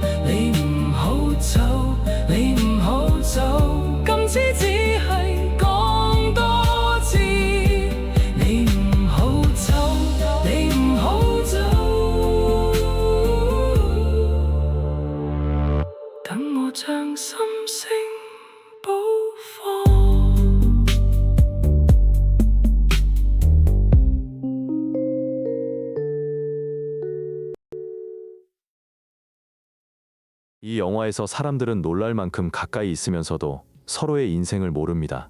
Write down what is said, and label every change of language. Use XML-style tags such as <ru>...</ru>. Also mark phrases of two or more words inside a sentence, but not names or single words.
<yue>你唔好走，你唔好走，今次只係講多次。你唔好走，你唔好走，等我將心聲補放。</yue> <ko>이 영화에서 사람들은 놀랄 만큼 가까이 있으면서도 서로의 인생을 모릅니다.</ko>